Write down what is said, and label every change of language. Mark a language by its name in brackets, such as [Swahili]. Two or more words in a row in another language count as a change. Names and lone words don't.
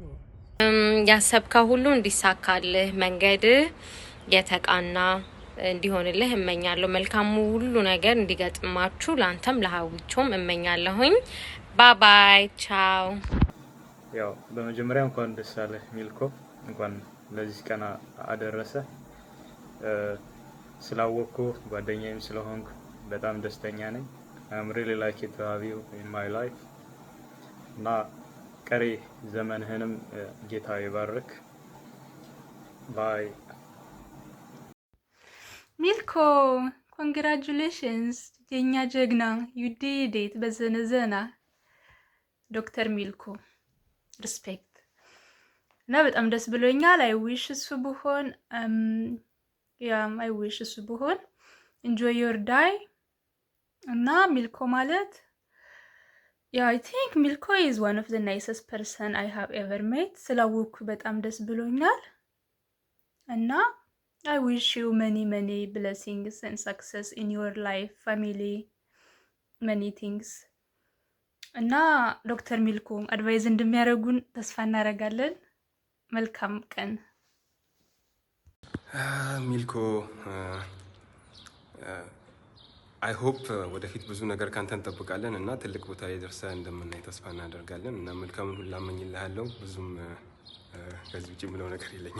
[Amharic] ያሰብከው ሁሉ እንዲሳካልህ መንገድ የተቃና እንዲሆንልህ እመኛለሁ። መልካሙ ሁሉ ነገር እንዲገጥማችሁ ላንተም ለሀዊቾም እመኛለሁኝ። ባይ ቻው። ያው በመጀመሪያ እንኳን ደስ አለህ ሚልኮ፣ እንኳን ለዚህ ቀን አደረሰ። ስላወቅኩ ጓደኛዬም ስለሆንኩ በጣም ደስተኛ ነኝ። I'm really lucky to have you in my life እና ቀሪ ዘመንህንም ጌታ ይባርክ። ባይ ሚልኮ ኮንግራቹሌሽንስ የኛ ጀግና [English] you did it [Amharic] በዘነዘና ዶክተር ሚልኮ ሪስፔክት እና በጣም ደስ ብሎኛል። [English] I wish [Amharic] እሱ ብሆን [English] enjoy your day [Amharic] እና ሚልኮ ማለት [English] I think Milko is one of the nicest person I have ever met. [Amharic] ስላወኩ በጣም ደስ ብሎኛል እና [English] I wish you many blessings and success in your life, family, many things. [Amharic] እና ዶክተር ሚልኮ አድቫይዝ እንደሚያደርጉን ተስፋ እናደርጋለን። መልካም ቀን ሚልኮ። [English] I hope [Amharic] ወደፊት ብዙ ነገር ካንተ እንጠብቃለን እና ትልቅ ቦታ የደርሰህ እንደምናይ ተስፋ እናደርጋለን እና መልካምን ሁሉ እመኝልሃለሁ። ብዙም ከዚህ ውጭ የምለው ነገር የለኝም።